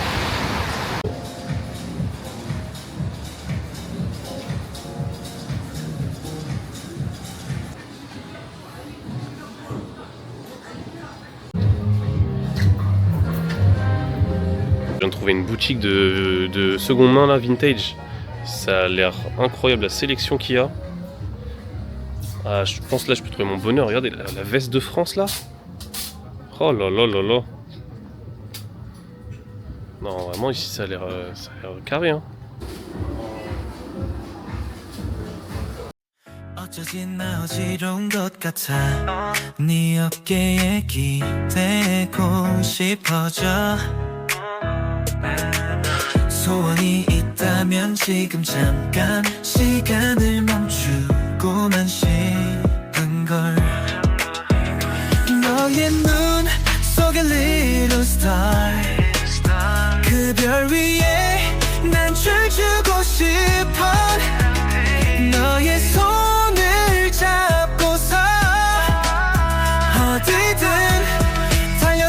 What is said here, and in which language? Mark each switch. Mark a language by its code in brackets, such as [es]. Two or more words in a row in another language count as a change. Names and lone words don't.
[fr] Je viens de trouver une boutique de seconde main là, vintage. Ça a l'air incroyable la sélection qu'il y a. Ah, je pense là je peux trouver mon bonheur. Regardez la veste de France là. Oh là là là là. Non, vraiment ici ça a l'air carré, hein. [ko] 어쩌진 나 어지러운 것 같아 네 어깨에 기대고 싶어져 소원이 있다면 지금 잠깐 시간을 멈추고만 싶은 걸 너의 눈 속에 [en] little star [ko] 그 별 위에 난 춤추고 싶어 너의 손을 잡고서 어디든